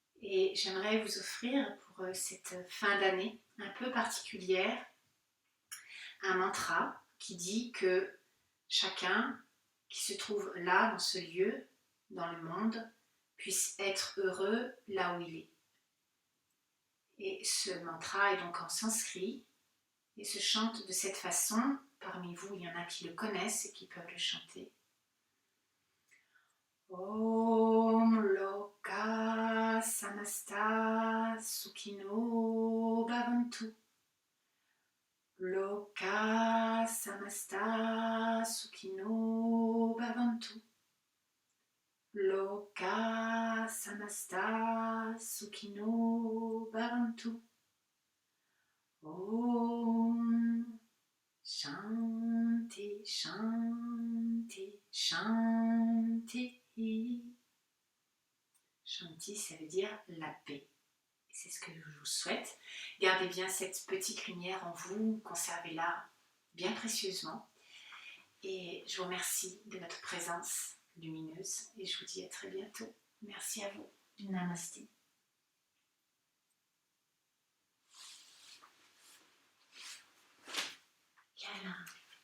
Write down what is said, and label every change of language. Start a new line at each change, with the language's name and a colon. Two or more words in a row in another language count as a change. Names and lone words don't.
French: Et j'aimerais vous offrir pour cette fin d'année un peu particulière un mantra qui dit que chacun qui se trouve là, dans ce lieu, dans le monde, puisse être heureux là où il est. Et ce mantra est donc en sanskrit et se chante de cette façon. Parmi vous, il y en a qui le connaissent et qui peuvent le chanter.
Sanskrit: ॐ लोक समस्त सुखिनो भवन्तु. लोक समस्त सुखिनो भवन्तु. लोक समस्त सुखिनो भवन्तु. ॐ शान्ति शान्ति शान्ति.
French: Shanti, ça veut dire la paix. C'est ce que je vous souhaite. Gardez bien cette petite lumière en vous, conservez-la bien précieusement. Et je vous remercie de votre présence lumineuse et je vous dis à très bientôt. Merci à vous. Namasté. Câlin.